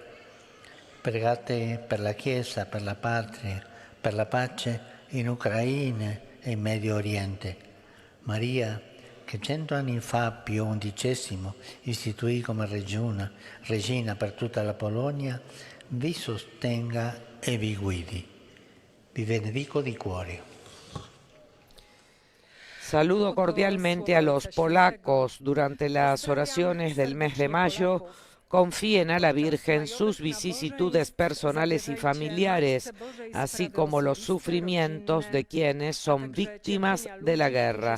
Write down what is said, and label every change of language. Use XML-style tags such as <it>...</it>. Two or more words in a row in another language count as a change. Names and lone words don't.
<it>Pregate per la Chiesa, per la patria, per la pace in Ucraina e in Medio Oriente. Maria, che 100 anni fa Pio XI istituì come regina per tutta la Polonia, vi sostenga e vi guidi. Vi benedico di cuore.</it> <es>Saludo cordialmente a los polacos. Durante las oraciones del mes de mayo confíen a la Virgen sus vicisitudes personales y familiares, así como los sufrimientos de quienes son víctimas de la guerra.</es>